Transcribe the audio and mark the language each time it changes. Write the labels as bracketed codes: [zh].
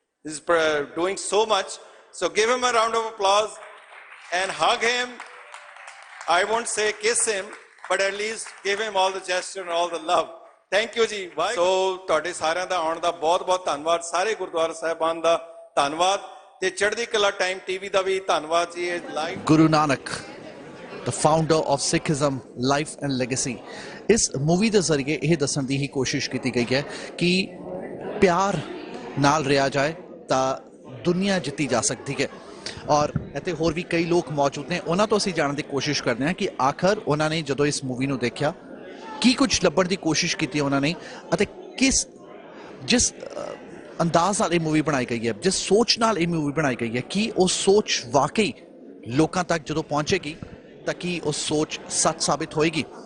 [en] He's doing so much. So give him a round of applause and hug him. I won't say kiss him, but at least give him all the gesture and all the love. Thank you ji. [pa] So ਤੁਹਾਡੇ ਸਾਰਿਆਂ ਦਾ ਆਉਣ ਦਾ ਬਹੁਤ ਬਹੁਤ ਧੰਨਵਾਦ, ਸਾਰੇ ਗੁਰਦੁਆਰਾ ਸਾਹਿਬਾਨ ਦਾ ਧੰਨਵਾਦ ਤੇ ਚੜ੍ਹਦੀ ਕਲਾ ਟਾਈਮ ਟੀਵੀ ਦਾ ਵੀ ਧੰਨਵਾਦ ਜੀ। ਇਹ live [en] Guru Nanak, the founder of Sikhism, life and legacy. [pa] ਇਸ ਮੂਵੀ ਦੇ ਜ਼ਰੀਏ ਇਹ ਦੱਸਣ ਦੀ ਹੀ ਕੋਸ਼ਿਸ਼ ਕੀਤੀ ਗਈ ਹੈ ਕਿ ਪਿਆਰ ਨਾਲ ਰਿਹਾ ਜਾਏ ਤਾਂ ਦੁਨੀਆ ਜਿੱਤੀ ਜਾ ਸਕਦੀ ਹੈ। ਔਰ ਇੱਥੇ ਹੋਰ ਵੀ ਕਈ ਲੋਕ ਮੌਜੂਦ ਨੇ, ਉਹਨਾਂ ਤੋਂ ਅਸੀਂ ਜਾਣਨ ਦੀ ਕੋਸ਼ਿਸ਼ ਕਰਦੇ ਹਾਂ ਕਿ ਆਖਰ ਉਹਨਾਂ ਨੇ ਜਦੋਂ ਇਸ ਮੂਵੀ ਨੂੰ ਦੇਖਿਆ ਕੀ ਕੁਝ ਲੱਭਣ ਦੀ ਕੋਸ਼ਿਸ਼ ਕੀਤੀ ਉਹਨਾਂ ਨੇ ਅਤੇ ਜਿਸ ਅੰਦਾਜ਼ ਨਾਲ ਇਹ ਮੂਵੀ ਬਣਾਈ ਗਈ ਹੈ, ਜਿਸ ਸੋਚ ਨਾਲ ਇਹ ਮੂਵੀ ਬਣਾਈ ਗਈ ਹੈ, ਕੀ ਉਹ ਸੋਚ ਵਾਕਈ ਲੋਕਾਂ ਤੱਕ ਜਦੋਂ ਪਹੁੰਚੇਗੀ ਤਾਂ ਕੀ ਉਹ ਸੋਚ ਸੱਚ ਸਾਬਿਤ ਹੋਏਗੀ।